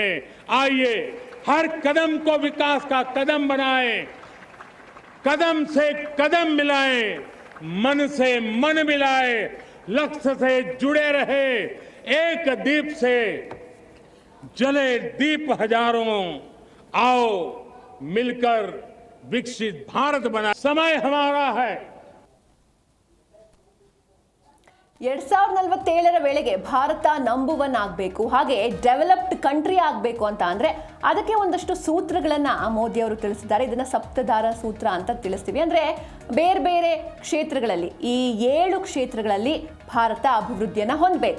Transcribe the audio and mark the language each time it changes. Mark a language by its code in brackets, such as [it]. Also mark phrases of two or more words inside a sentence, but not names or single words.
[hi] आइए हर कदम को विकास का कदम बनाए, कदम से कदम मिलाए, मन से मन मिलाए, लक्ष्य से जुड़े रहे. एक दीप से जले दीप हजारों, आओ मिलकर विकसित भारत बना. समय हमारा है. [kn] 2047ರ ವೇಳೆಗೆ ಭಾರತ ನಂಬರ್ 1 ಆಗಬೇಕು, ಹಾಗೆ [en] developed country [kn] ಆಗಬೇಕು ಅಂತ ಅಂದರೆ ಅದಕ್ಕೆ ಒಂದಷ್ಟು ಸೂತ್ರಗಳನ್ನು ಮೋದಿ ಅವರು ತಿಳಿಸಿದ್ದಾರೆ. ಇದನ್ನು ಸಪ್ತಧಾರ ಸೂತ್ರ ಅಂತ ತಿಳಿಸ್ತೀವಿ. ಅಂದರೆ ಬೇರೆ ಬೇರೆ ಕ್ಷೇತ್ರಗಳಲ್ಲಿ, ಈ 7 ಕ್ಷೇತ್ರಗಳಲ್ಲಿ ಭಾರತ ಅಭಿವೃದ್ಧಿಯನ್ನು ಹೊಂದಬೇಕು.